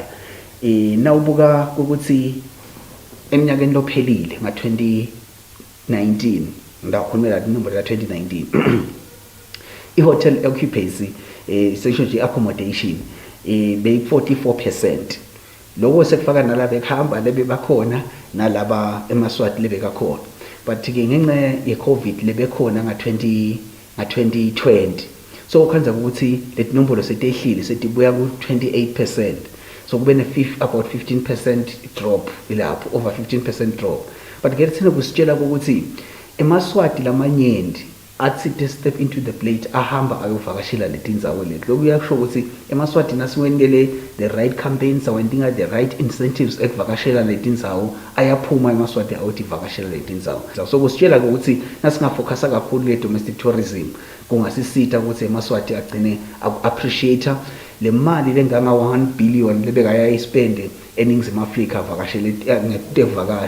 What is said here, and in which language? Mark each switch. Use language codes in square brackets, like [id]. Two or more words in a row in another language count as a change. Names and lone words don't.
[ss] Nawubuka ukuthi eminyakeni lophelile nga-2019 ndakhulumela inombolo ka-2019 i- [en] hotel occupancy section accommodation [ss] beyi-44%. Lokho sekufaka nalaba ekhamba lebe bakhona nalaba emaswati lebe kakhona. but ke ngenxa ye-COVID lebekhona nga-2020 so kwenza ukuthi leti nombolo setehlile setibuya ku-28%. [en] So kube about 15% drop ilapho, over 15% drop. [ss] But ke thina kusitshela ukuthi emaswati lamanyenti athi [en] step into the plate [ss] ahamba ayovakashela leti ndzawo leti. Lokhu kuyasho ukuthi emaswati nasiwendele [en] the right campaigns, [ss] awendinga [en] the right incentives [ss] ekuvakashela leti ndzawo, ayaphuma emaswati awuthi vakashela leti ndzawo. So kusitshela ukuthi nasingafocus kakhulu le [en] domestic tourism [ss] kungasisita ukuthi emaswati agcine appreciate le mali lenganga 1 billion lebekayayisipende eNingizimu Afrika vakashele ngekuvakasha.